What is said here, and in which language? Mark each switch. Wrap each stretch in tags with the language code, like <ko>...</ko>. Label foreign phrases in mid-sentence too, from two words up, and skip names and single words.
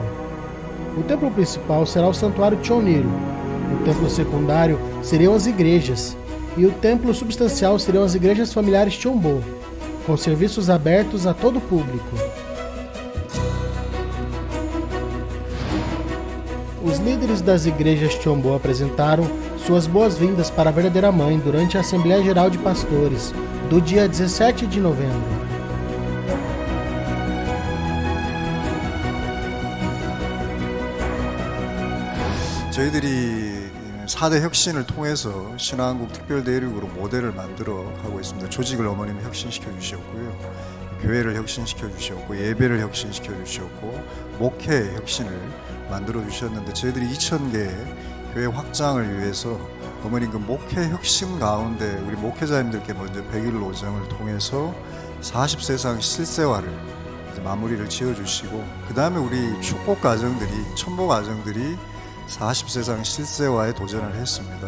<pt>O templo principal será o santuário Chonil, o templo secundário seriam as igrejas e o templo substancial seriam as igrejas familiares Chombo, com serviços abertos a todo o público. Os líderes das igrejas Chombo apresentaram suas boas-vindas para a verdadeira mãe durante a Assembleia Geral de Pastores, do dia 17 de novembro.</pt> <ko>저희들이 4대 혁신을 통해서 신화한국 특별대륙으로 모델을 만들어 가고 있습니다. 조직을 어머님이 혁신시켜 주셨고요. 교회를 혁신시켜 주셨고 예배를 혁신시켜 주셨고 목회 혁신을 만들어 주셨는데 저희들이 2,000개 교회 확장을 위해서 어머님 그 목회 혁신 가운데 우리 목회자님들께 먼저 100일 노정을 통해서 40세상 실세화를 이제 마무리를 지어주시고 그 다음에 우리 축복 가정들이 첨보 가정들이 40세상 실세화에 도전을 했습니다.</ko>